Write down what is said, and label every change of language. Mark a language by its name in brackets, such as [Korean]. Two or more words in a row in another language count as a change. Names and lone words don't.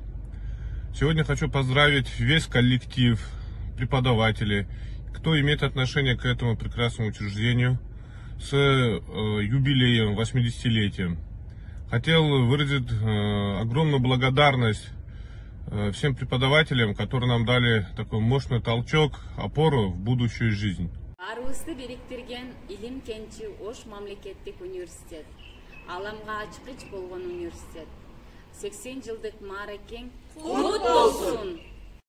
[Russian] Сегодня хочу поздравить весь коллектив, преподавателей, кто имеет отношение к этому прекрасному учреждению с юбилеем, 80-летием. Хотел выразить огромную благодарность всем преподавателям, которые нам дали такой мощный толчок, опору в будущую жизнь. [Kyrgyz] Арыбызды бириктирген илим кенчи Ош мамлекеттик университет. Аламга ачкыч болгон университет. 80 жылдык мааракең кут болсун.